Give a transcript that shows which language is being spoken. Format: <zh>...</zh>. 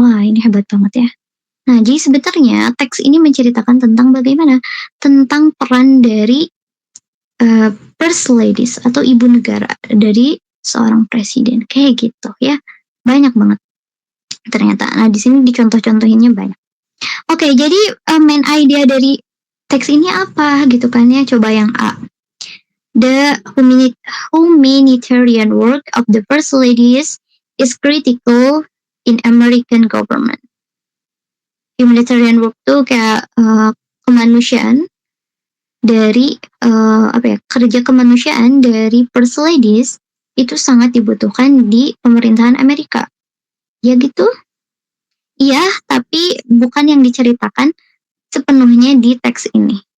<id>Wah, ini hebat banget ya. Nah, jadi sebenarnya teks ini menceritakan tentang bagaimana, tentang peran dari first ladies atau ibu negara dari seorang presiden kayak gitu ya. Banyak banget ternyata. Nah, di sini dicontoh-contohinnya banyak. Oke, jadi main idea dari teks ini apa gitu kan ya? Coba yang A.</id> <en>The humanitarian work of the first ladies is critical in American government.</en> <id>Humanitarian work tuh kayak kemanusiaan dari kerja kemanusiaan dari first ladies itu sangat dibutuhkan di pemerintahan Amerika. Ya gitu? Iya, tapi bukan yang diceritakan sepenuhnya di teks ini.</id>